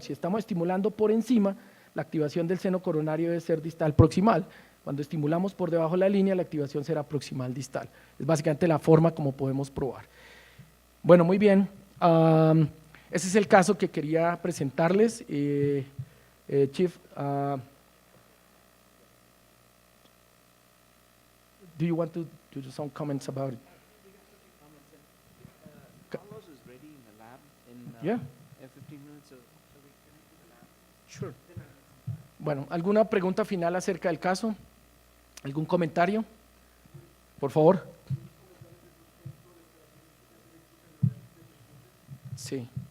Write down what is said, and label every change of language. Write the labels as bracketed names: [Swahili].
[Spanish] Si estamos estimulando por encima, la activación del seno coronario debe ser distal proximal. Cuando estimulamos por debajo de la línea, la activación será proximal distal. Es básicamente la forma como podemos probar. Bueno, muy bien. Ese es el caso que quería presentarles. [English] Chief, do you want to do some comments about it? Carlos is ready in the lab in Yeah. 15 minutes, so we connect to the lab. Sure. [Spanish] Bueno, ¿alguna pregunta final acerca del caso? ¿Algún comentario? Por favor. Sí.